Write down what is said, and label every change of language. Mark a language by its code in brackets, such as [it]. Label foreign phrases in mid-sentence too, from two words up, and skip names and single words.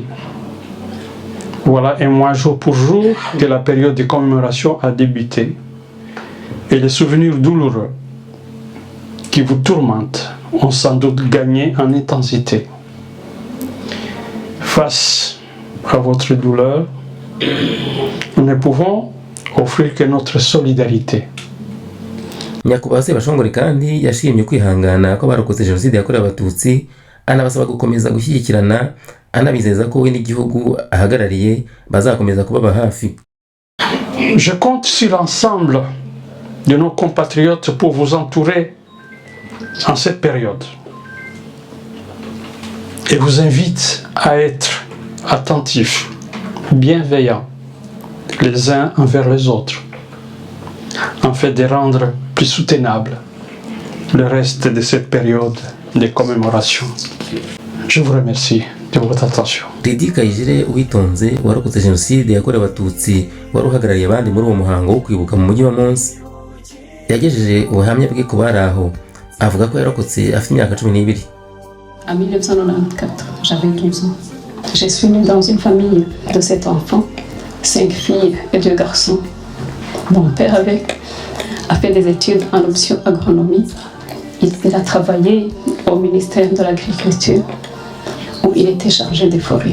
[fr] Voilà un mois jour pour jour que la période de commémoration a débuté et les souvenirs douloureux qui vous tourmentent ont sans doute gagné en intensité. Face à votre douleur, nous ne pouvons offrir que notre solidarité. [rw] Nyakubahwa Sebashongore kandi yashimye kwihangana kw'abarokotse jenoside yakorewe abatutsi anabasaba gukomeza gushyigikirana anabizeza ko we n'igihugu ahagarariye bazakomeza kubaba hafi. [fr] Je compte sur l'ensemble de nos compatriotes pour vous entourer en cette période et vous invite à être attentifs, bienveillants les uns envers les autres, afin de rendre plus soutenable le reste de cette période de commémoration. Je vous remercie de votre attention. [rw] Lydie Kayijire Uwitonze warokotse jenoside yakorewe abatutsi wari uhagarariye abandi muri uwo muhango wo kwibuka mu mujyi wa Mons yagejeje ubuhamya bwe ku bari aho avuga ko yarokotse afite imyaka 12. [fr] En 1994, j'avais 12 ans. Je suis née dans une famille de 7 enfants, 5 filles et 2 garçons. Mon père a fait des études en option agronomie. Il a travaillé au ministère de l'Agriculture où il était chargé des forêts.